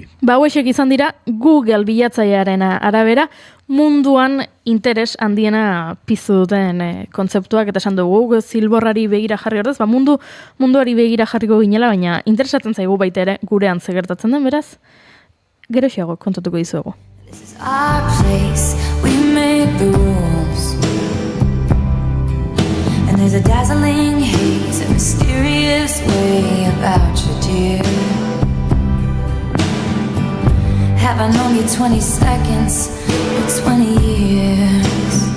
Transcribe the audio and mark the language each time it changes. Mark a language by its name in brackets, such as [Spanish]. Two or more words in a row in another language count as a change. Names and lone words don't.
[Basque] Hauexek izan dira Google bilatzailearen arabera munduan interes handiena piztu duten kontzeptuak, eta esan dugu zilborrari begira jarri ordez, munduari begira jarriko ginela, baina interesatzen zaigu baita ere gurean gertatzen den, beraz, geroxeago kontatuko dizuegu. [English] This is our place, we make the rules. And there's a dazzling haze, a mysterious way about you, dear. Have I known you 20 seconds or 20 years?